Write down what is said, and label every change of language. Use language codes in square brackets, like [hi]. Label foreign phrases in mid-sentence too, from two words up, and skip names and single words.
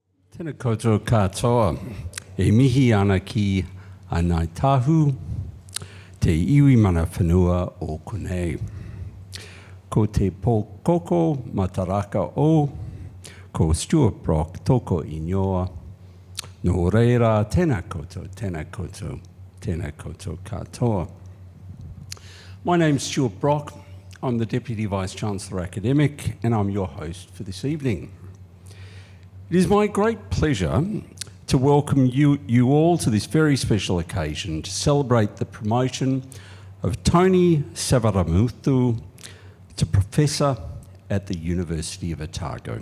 [mi] Tēnā koutou katoa, e mihi ana ki anai tahu, te iwi mana whanua o konei. Ko te pōkoko mataraka o, ko Stuart Brock toko ingoa, no reira tēnā koutou, tēnā koutou, tēnā koutou katoa. [en] My name's Stuart Brock. I'm the Deputy Vice-Chancellor Academic and I'm your host for this evening. It is my great pleasure to welcome you all to this very special occasion to celebrate the promotion of Tony Savarimuthu to Professor at the University of Otago.